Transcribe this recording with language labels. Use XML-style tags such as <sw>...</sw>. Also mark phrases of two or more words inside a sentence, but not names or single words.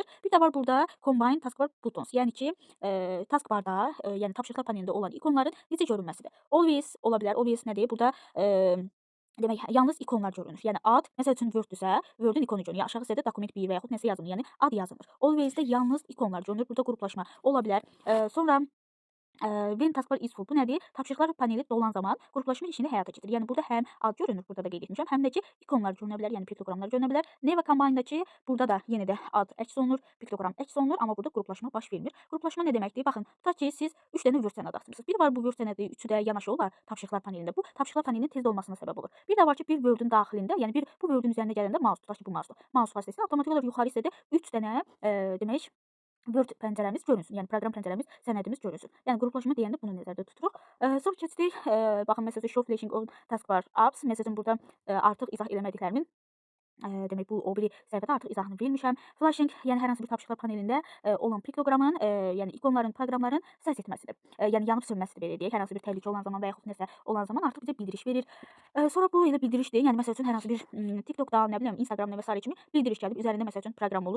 <az>Bir də var burada</az> <en>combine taskbar buttons,</en> <az>yəni ki, taskbarda, yəni tapşırıqlar panelində olan ikonların necə görünməsidir. Always ola bilər. Always nədir? Burada demək, yalnız ikonlar görünür. Yəni ad, məsəl üçün Word-dürsə, Word-ün ikonu görünür. Ya aşağı hissədə document 1 və yaxud nəsə yazılır. Yəni ad yazılır. Always-də yalnız ikonlar görünür. Burada qruplaşma ola bilər.</az> <en>Sonra when taskbar is full,</en> <az>bu nədir? Tapşırıqlar paneli dolan zaman qruplaşma işini həyata keçirir. Yəni burada həm ad görünür, burada da qeyd etmişəm, həm də ki ikonlar görünə bilər, yəni piktoqramlar görünə bilər. Neva combine-dakı burada da yenə də ad əks olunur, piktoqram əks olunur, amma burada qruplaşma baş vermir. Qruplaşma nə deməkdir? Baxın, tutaq ki siz 3 dənə Word sənədi açmısınız. Bir var bu Word sənədi, üçü də yanaşı olar tapşırıqlar panelində. Bu tapşırıqlar panelinin tez dolmasına səbəb olur. Bir də var ki, bir Word-ün daxilində, yəni bu Word-ün üzərinə gələndə mouse, tutaq ki bu mouse vasitəsilə avtomatik olaraq yuxarı hissədə 3 dənə demək Word pəncərəmiz görünsün, yəni proqram pəncərəmiz, sənədimiz görünsün. Yəni qruplaşma deyəndə bunu nəzərdə tuturuq. Sonra keçdik, baxın məsələn</az> <en>show flashing on taskbar apps,</en> <az>məsələn burada artıq izah eləmədiklərimin Demək bu o biri səhifədə artıq izahını vermişəm. Flashing, yəni hər hansı bir tapşırıqlar panelində olan piktoqramın, yəni ikonların, proqramların səs etməsidir. Yəni yanıb sönməsidir belə deyək. Hər hansı bir təhlükə olan zaman və yaxud nəsə olan zaman artıq bizə bildiriş verir. Sonra bu elə bildirişdir. Yəni məsəl üçün hər hansı bir TikTokdan, nə bilim, Instagramdan və sairə kimi bildiriş gəlib üzərində məsəl üçün proqram olur.</az>